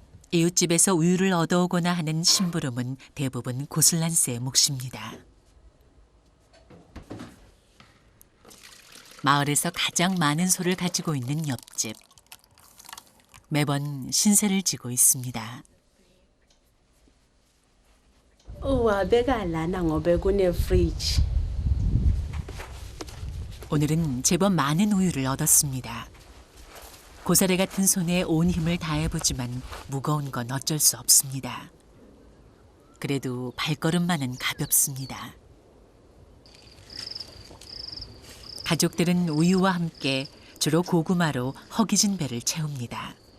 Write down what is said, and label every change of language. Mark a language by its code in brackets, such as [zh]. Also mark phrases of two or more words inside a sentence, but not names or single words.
[ko] 이웃집에서 우유를 얻어오거나 하는 심부름은 대부분 고슬란스의 몫입니다. 마을에서 가장 많은 소를 가지고 있는 옆집. 매번 신세를 지고 있습니다. [ss] uwabeka lana ngoba kune-fridge. [ko] 오늘은 제법 많은 우유를 얻었습니다. 고사리 같은 손에 온 힘을 다해보지만 무거운 건 어쩔 수 없습니다. 그래도 발걸음만은 가볍습니다. 가족들은 우유와 함께 주로 고구마로 허기진 배를 채웁니다.